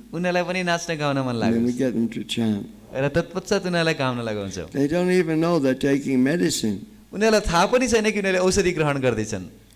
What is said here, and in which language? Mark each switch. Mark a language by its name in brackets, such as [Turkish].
[Nepali] उनीहरूलाई पनि नाच्न गाउन मन [English] Then we [Nepali] लाग्छ [English] get them to chant. [Nepali] र तत्पश्चात उनीहरूलाई गाउन लगाउँछौँ। [English] They don't even know they're taking medicine. [Nepali] उनीहरूलाई थाहा पनि छैन कि उनीहरूले औषधि ग्रहण गर्दैछन्।